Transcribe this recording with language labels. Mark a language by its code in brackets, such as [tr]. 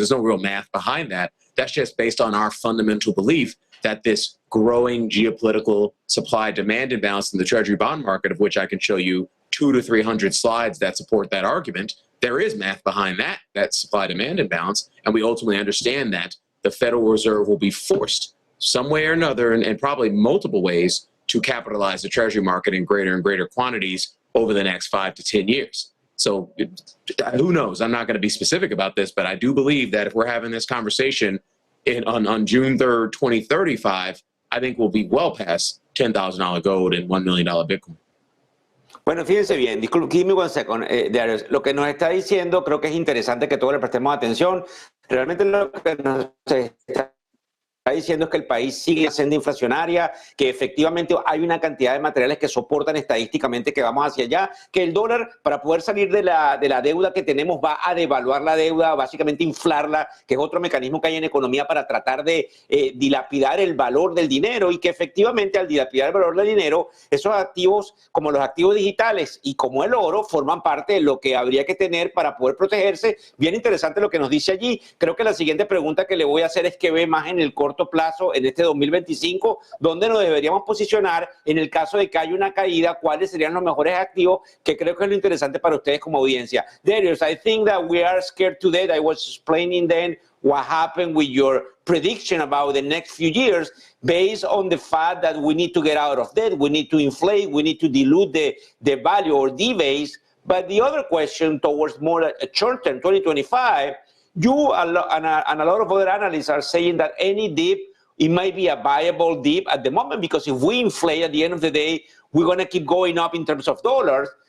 [en] There's no real math behind that. That's just based on our fundamental belief that this growing geopolitical supply-demand imbalance in the Treasury bond market, of which I can show you 200 to 300 slides that support that argument, there is math behind that supply-demand imbalance, and we ultimately understand that the Federal Reserve will be forced some way or another, and probably multiple ways, to capitalize the Treasury market in greater and greater quantities over the next 5 to 10 years. So who knows? I'm not going to be specific about this, but I do believe that if we're having this conversation on June 3rd, 2035, I think we'll be well past $10,000 gold and $1 million Bitcoin. [es] Bueno, fíjense bien, [en] give me 1 second, Darius. [es] Lo que nos está diciendo, creo que es interesante que todos le prestemos atención. Realmente lo que nos está diciendo es que el país sigue siendo inflacionaria, que efectivamente hay una cantidad de materiales que soportan estadísticamente que vamos hacia allá, que el dólar, para poder salir de la deuda que tenemos, va a devaluar la deuda, básicamente inflarla, que es otro mecanismo que hay en economía para tratar de dilapidar el valor del dinero, y que efectivamente al dilapidar el valor del dinero, esos activos como los activos digitales y como el oro forman parte de lo que habría que tener para poder protegerse. Bien interesante lo que nos dice allí. Creo que la siguiente pregunta que le voy a hacer es qué ve más en el corto plazo en este 2025, dónde nos deberíamos posicionar en el caso de que haya una caída, cuáles serían los mejores activos, que creo que es lo interesante para ustedes como audiencia. [en] Darius, I think that we are scared to death. I was explaining then what happened with your prediction about the next few years based on the fact that we need to get out of debt, we need to inflate, we need to dilute the value or debase. But the other question towards more a short term, 2025, you and a lot of other analysts are saying that any dip, it might be a viable dip at the moment, because if we inflate at the end of the day, we're going to keep going up in terms of dollars.